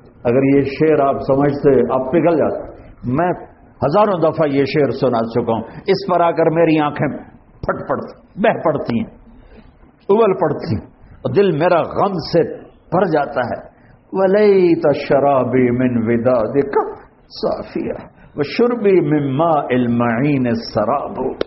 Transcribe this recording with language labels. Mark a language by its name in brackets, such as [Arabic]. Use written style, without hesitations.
[Urdu] اگر یہ شعر آپ سمجھتے آپ پگھل جاتے. میں ہزاروں دفعہ یہ شعر سنا چکا ہوں, اس پر آ کر میری آنکھیں پھٹ پڑتی بہ پڑتی ہیں ابل پڑتی اور دل میرا غم سے بھر جاتا ہے. [Arabic] وليت الشراب من ودادك صافيا وشربي من ماء المعين السراب.